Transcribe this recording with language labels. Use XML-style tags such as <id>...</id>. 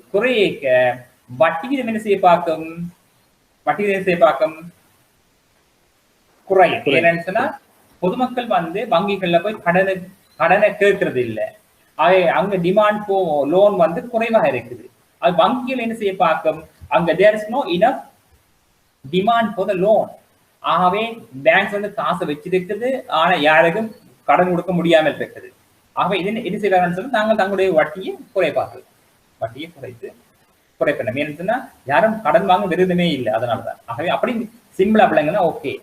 <ta>குறையக்க வட்டி வீதம் என்ன செய்ய பார்க்கும்? வட்டி வீதம் செய்ய பார்க்கும் குறையும். ஏன்னு சொன்னா பொதுமக்கள் வந்து வங்கிகள்ல போய் கடனை கேட்கறது இல்லை. அங்க டிமாண்ட் ஃபார் லோன் வந்து குறைவாக இருக்குது. அது வங்கிகள் என்ன செய்ய பார்க்கும்? அங்க</ta> <en>there is no enough demand for the loan.</en> <ta>ஆகவே பேங்க்ஸ் வந்து காசை வச்சிருக்குது, ஆனா யாருக்கும் கடன் கொடுக்க முடியாமல் இருக்குது. ஆகவே இது என்ன செய்வாங்கன்னு சொல்லி நாங்கள் தங்களுடைய வட்டியை குறைப்பார்கள். வட்டியை குறைப்பேன். ஏன்னு சொன்னா யாரும் கடன் வாங்க விருதமே இல்லை, அதனாலதான். ஆகவே அப்படி சிம்பிளா பிள்ளைங்கன்னா ஓகே.</ta>